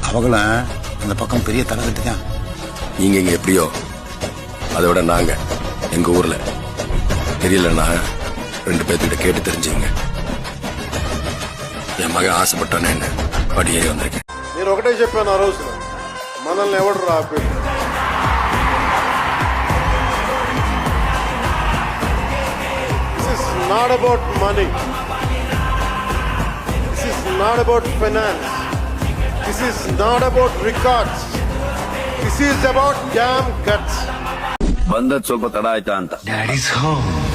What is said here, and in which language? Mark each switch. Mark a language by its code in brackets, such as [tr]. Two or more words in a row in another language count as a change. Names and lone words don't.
[ta] அவங்கள அந்த பக்கம் பெரிய தலைவர்கிட்ட தான். நீங்க இங்க எப்படியோ அதை விட நாங்க எங்க ஊர்ல தெரியலன்னா 2 பேர்த்திட்ட கேட்டு தெரிஞ்சுங்க. என் மகன் ஆசைப்பட்டானே என்ன படி ஏறி வந்திருக்கேன். [te] నేను ఒకటే చెప్పాను ఆ రోజున, మనల్ని ఎవడు రాపేది. [en] This is not about money. This is not about finance. This is not about records. This is about damn guts. [kn] ಬಂದದ್ ಸ್ವಲ್ಪ ತಡ ಆಯ್ತಾ ಅಂತ. [en] Daddy's home.